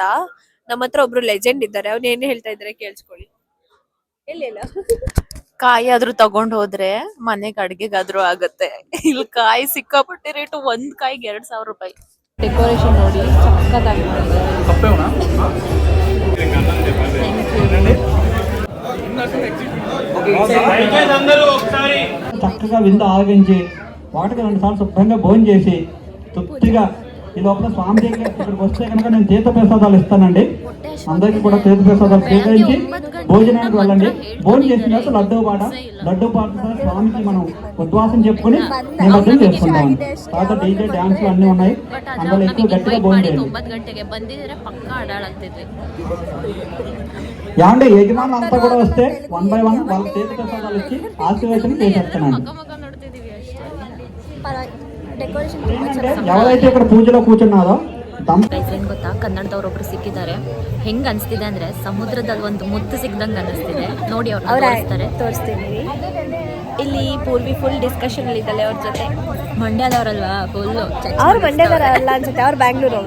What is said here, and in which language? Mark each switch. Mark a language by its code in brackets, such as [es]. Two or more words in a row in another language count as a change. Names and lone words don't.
[kn] ನಮ್ಮ ಹತ್ರ ಒಬ್ರು ಲೆಜೆಂಡ್ ಇದ್ದಾರೆ, ಅವ್ನ ಏನ್ ಹೇಳ್ತಾ ಇದಾರೆ ಕೇಳಿಸ್ಕೊಳ್ಳಿ. ಇಲ್ಲ ಕಾಯಿ ಆದ್ರೂ ತಗೊಂಡ್ ಹೋದ್ರೆ ಮನೆಗೆ ಅಡ್ಗೆಗಾದ್ರೂ ಆಗತ್ತೆ. ಇಲ್ಲಿ ಕಾಯಿ ಸಿಕ್ಕಾಪಟ್ಟೆ ರೇಟು, ಒಂದ್ ಕಾಯಿಗೆ 2,000 ರೂಪಾಯಿ. ಡೆಕೋರೇಷನ್ ನೋಡಿ ಸಕ್ಕತ್ತಾಗಿ ಮಾಡಿದ್ದಾರೆ. [te] చక్కగా విందు ఆరగించి ఒకటికి 2 సార్లు శుభ్రంగా భోజనం చేసి తృప్తిగా ఈ లోపల స్వామి దగ్గర ఇక్కడికి వస్తే కనుక నేను తీర్థ ప్రసాదాలు ఇస్తానండి. అందరికీ కూడా తీర్థ ప్రసాదాలు స్వీకరించి భోజనానికి వెళ్ళండి. భోజనం చేసిన తర్వాత లడ్డూ పాటతో స్వామికి మనం ఉద్వాసం చెప్పుకుని నిమజ్జనం చేసుకుంటాం. తర్వాత డీజే డాన్స్లు అన్ని ఉన్నాయి, అందులో ఎక్కువ గట్టిగా భోజనం చేయండి. [kn] 9 గంటೆಗೆ ಬಂದಿದ್ರೆ ಪಕ್ಕಾ ಆಡಾಡ್ತಿದ್ವಿ. [te] ఏమంటే యజమానులు అంతా కూడా వస్తే 1 by 1 వాళ్ళ తీర్థ ప్రసాదాలు ఇచ్చి ఆశీర్వచనం చేసేస్తున్నాను. ఎవరైతే ఇక్కడ పూజలో కూర్చున్నారో [kn] ಏನ್ ಗೊತ್ತಾ, ಕನ್ನಡದವ್ರೊಬ್ರು ಸಿಕ್ಕಿದ್ದಾರೆ. ಹೆಂಗ್ ಅನ್ಸ್ತಿದೆ ಅಂದ್ರೆ ಸಮುದ್ರದಲ್ಲಿ ಒಂದು ಮುತ್ತು ಸಿಗ್ದಂಗ್ ಅನಿಸ್ತಿದೆ. ನೋಡಿ ತೋರಿಸ್ತೀನಿ. ಇಲ್ಲಿ ಪೂರ್ವಿ ಫುಲ್ ಡಿಸ್ಕಷನ್ ಅಲ್ಲಿ ಇದ್ದಾಳೆ ಅವ್ರ ಜೊತೆ. ಮಂಡ್ಯದವ್ರಲ್ವಾ ಫುಲ್. ಅವ್ರು ಮಂಡ್ಯದವರ ಅಲ್ಲ ಅನ್ಸುತ್ತೆ, ಅವ್ರು ಬ್ಯಾಂಗ್ಳೂರ್ ಅವರು.